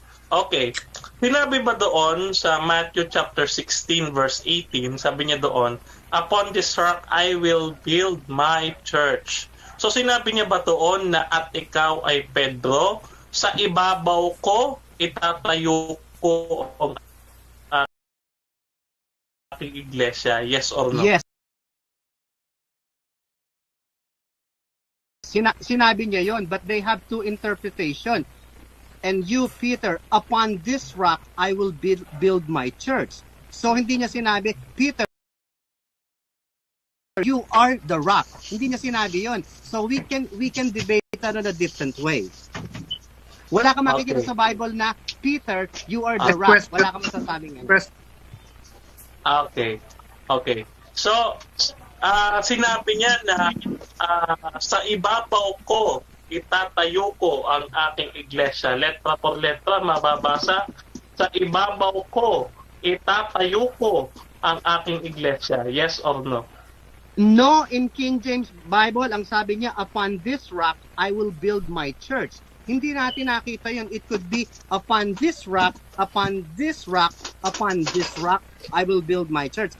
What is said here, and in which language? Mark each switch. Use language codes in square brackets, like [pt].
[tl] Okay. Sinabi ba doon sa Matthew chapter 16 verse 18, sabi niya doon, [en] upon this rock I will build my church. [tl] So sinabi niya ba doon na at ikaw ay Pedro, sa ibabaw ko itatayo ko ang aking iglesia? [en] Yes or no? Yes. [tl] Sinabi niya yon, [en] but they have two interpretation. And you, Peter, upon this rock I will build my church. [tl] So hindi niya sinabi, [en] Peter, you are the rock. [tl] Hindi niya sinabi yon. [en] So we can debate that in a different way. [tl] Wala kang makikita sa Bible na, [en] Peter, you are the rock. [tl] Wala kang masasabing yan. [en] Okay. [tl] So, sinabi niya na sa ibabaw ko itatayo ko ang aking iglesia. Letra por letra mababasa, sa ibabaw ko itatayo ko ang aking iglesia. [en] Yes or no? No, in King James Bible, [tl] ang sabi niya, [en] upon this rock, I will build my church. [tl] Hindi natin nakita yun. [en] It could be, upon this rock, upon this rock, upon this rock, I will build my church.